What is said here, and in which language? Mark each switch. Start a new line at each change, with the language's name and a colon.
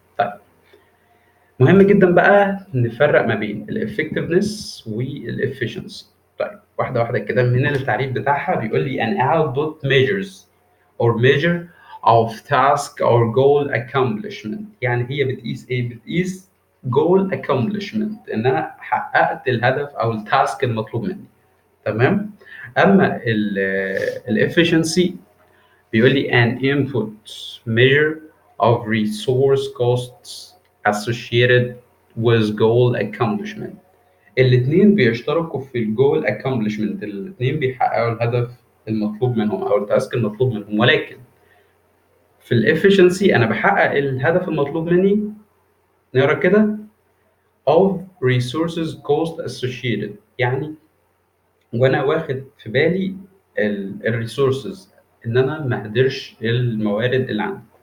Arabic: طيب مهم جدا بقى نفرق ما بين الافكتفنس والافشنسي. طيب واحده واحده كده. من التعريف بتاعها بيقول لي
English: an output measures or measure of task or goal accomplishment.
Arabic: يعني هي بتقيس ايه؟ بتقيس
English: goal accomplishment،
Arabic: ان انا حققت الهدف او التاسك المطلوب مني. تمام. اما الافشنسي بيقول لي
English: an input measure of resource costs associated with goal accomplishment.
Arabic: الاثنين بيشتركوا في الجول accomplishment، الاثنين بيحققوا الهدف المطلوب منهم او التاسك المطلوب منهم، ولكن في الافشنسي انا بحقق الهدف المطلوب مني، نقرا كده
English: of resources cost associated،
Arabic: يعني وانا واخد في بالي الريسورسز، ان انا ما اهدرش الموارد اللي عندي.